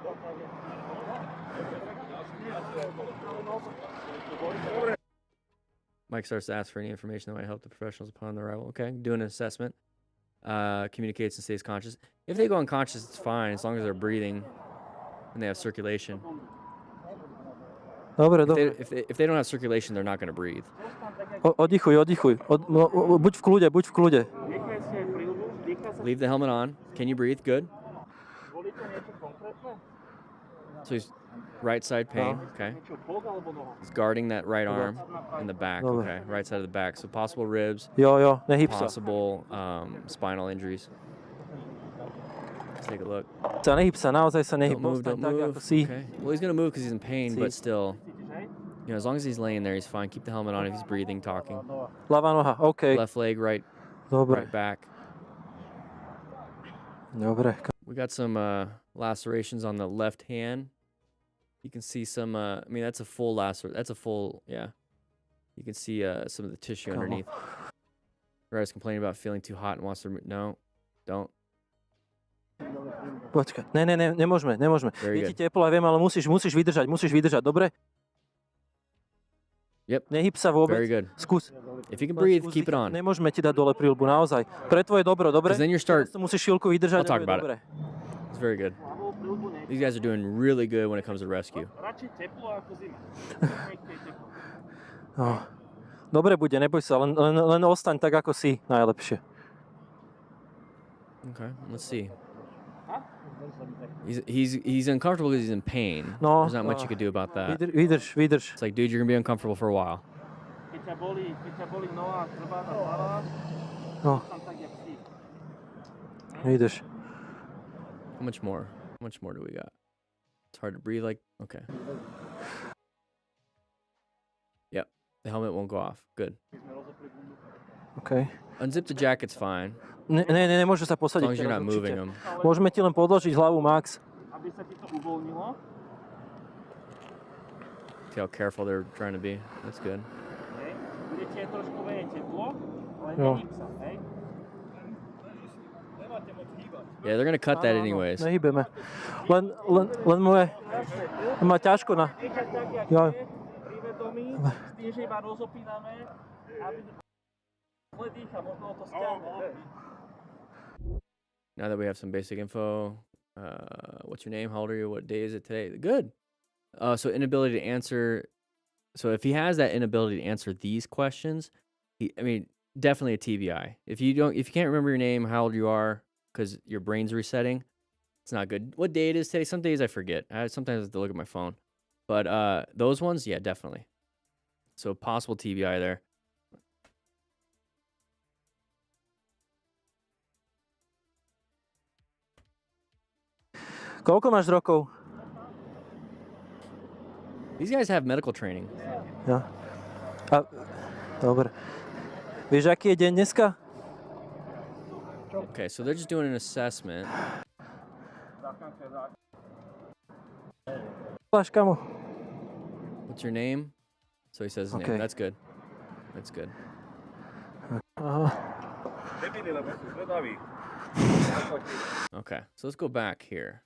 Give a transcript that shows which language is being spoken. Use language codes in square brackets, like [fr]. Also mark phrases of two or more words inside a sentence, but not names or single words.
[en] Mike starts to ask for any information that might help the professionals upon their arrival. Okay, doing an assessment. Communicates and stays conscious. If they go unconscious, it's fine, as long as they're breathing and they have circulation. [sk] Dobre. [en] If they don't have circulation, they're not going to breathe. [sk] Oddychuj. Buď v kľude. [en] Leave the helmet on. Can you breathe? Good. So he's right side pain. Okay. He's guarding that right arm and the back. Okay. Right side of the back. So possible ribs. [sk] Jo, nehyb sa. [en] Possible spinal injuries. Let's take a look. [sk] Nehyb sa, naozaj sa nehyb. [en] Don't [sk] Tak, [en] move. [sk] ako si. [en] Okay. Well, he's gonna move because he's in pain, but still, as long as he's laying there, he's fine. Keep the helmet on if he's breathing, talking. [sk] Ľavá noha, [en] OK. Left leg, right [sk] Dobre. [en] back. [sk] Dobre. [en] We got some lacerations on the left hand. You can see some. I mean, that's a full lacer. That's a full. Yeah. You can see some of the tissue underneath. The rider's complaining about feeling too hot and wants to. No, don't. [sk] Počkaj. Nemôžeme. [en] Very [sk] Je ti [en] good. [sk] teplo, ja viem, ale musíš vydržať, dobre? [en] Yep. [sk] Nehyb sa vôbec. [en] Very good. [sk] Skús. [en] If you can breathe, [sk] Skús [en] keep it on. [sk] Nemôžeme ti dať dole príľbu, naozaj. Pre tvoje dobro, dobre? [en] Because then you start. [sk] Teraz to musíš chvíľku vydržať. [en] I'll talk about [sk] dobre. [en] It's very good. These guys are doing really good when it comes to rescue. [sk] No. Dobre bude, neboj sa, len ostaň tak, ako si, najlepšie. [en] Okay, let's see. He's uncomfortable because he's in pain. [sk] No, [en] There's not much you could do about that. [sk] Vydrž. [en] It's like, dude, you're gonna be uncomfortable for a while. [sk] No. Vydrž. [en] How much more? How much more do we got? It's hard to breathe. Like, okay. Yep, the helmet won't go off. Good. OK. Unzip the jacket's fine. [sk] Nemôže sa [en] As [sk] posadiť [en] long as you're [sk] teraz [en] not moving [sk] určite. [en] them. [sk] Môžeme ti len podložiť hlavu, Max. [en] See how careful they're trying to be. That's good. [sk] Jo. [en] Yeah, they're gonna cut that anyways. [sk] Nehybeme. Len moje... Má ťažko na... Jo. [en] Now that we have some basic info, what's your name? How old are you? What day is it today? Good. So inability to answer. So if he has that inability to answer these questions, definitely a TBI. If you can't remember your name, how old you are, because your brain's resetting, it's not good. What day it is today? Some days I forget. I sometimes have to look at my phone. But those ones, yeah, definitely. So possible TBI there. [sk] Koľko máš rokov? [en] These guys have medical training. [sk] Ja. Dobre. Vieš, aký je deň dneska? [en] Okay, so they're just doing an assessment. [sk] Pláš, kamo. [en] What's your name? So he says his Okay. name. That's good. That's good. [sk] Aha. [en] Okay, so let's go back here.